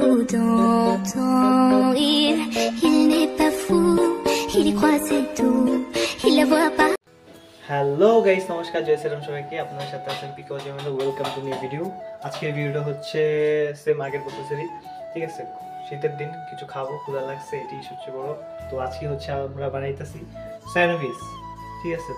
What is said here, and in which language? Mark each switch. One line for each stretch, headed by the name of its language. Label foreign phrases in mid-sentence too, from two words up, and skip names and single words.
French: d'entendre. Il n'est pas fou, il y croit c'est tout, il la voit pas.
English: Hello guys,
Bangla: নমস্কার, জয় শ্রীরাম সবাইকে। আপনার সাথে আছেন পিকো জেমেল।
English: Welcome to new video.
Bangla: আজকের ভিডিওটা হচ্ছে সেম আগের বছরেরই, ঠিক আছে। শীতের দিন কিছু খাবো, ক্ষুধা লাগছে, এটাই সবচেয়ে বড়। তো আজকে হচ্ছে আমরা বানাইতেছি স্যান্ডউইচ, ঠিক আছে।